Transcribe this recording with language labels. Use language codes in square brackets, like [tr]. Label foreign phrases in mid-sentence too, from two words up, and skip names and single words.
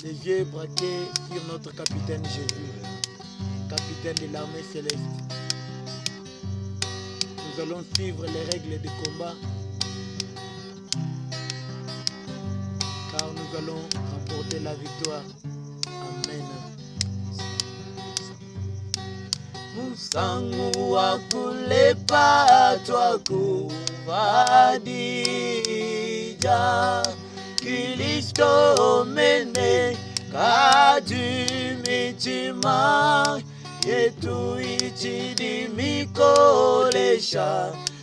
[fr] les yeux braqués sur notre capitaine Jésus, capitaine de l'armée céleste. Nous allons suivre les règles de combat, car nous allons remporter la victoire. Amen. [lua] Musangu wa kulepa twakuvadija Kristo mene kadumitima yetu ichidi mikolesha